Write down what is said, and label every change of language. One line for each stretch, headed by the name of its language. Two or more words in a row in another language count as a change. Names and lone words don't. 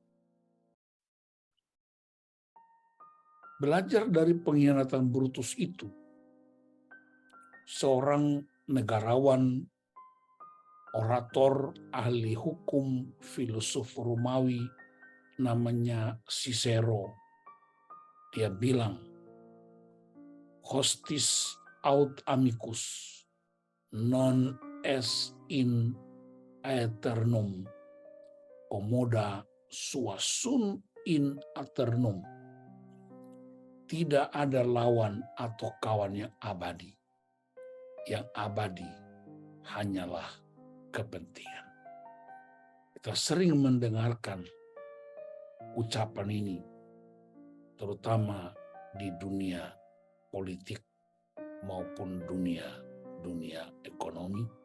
Indonesian: Belajar dari pengkhianatan Brutus itu, seorang negarawan, orator, ahli hukum, filosof Romawi, namanya Cicero. Dia bilang,
Latin: hostis aut amicus, non est in aeternum, commoda sua sunt in aeternum.
Indonesian: Tidak ada lawan atau kawan yang abadi. Yang abadi hanyalah kepentingan. Kita sering mendengarkan ucapan ini, terutama di dunia politik maupun dunia ekonomi.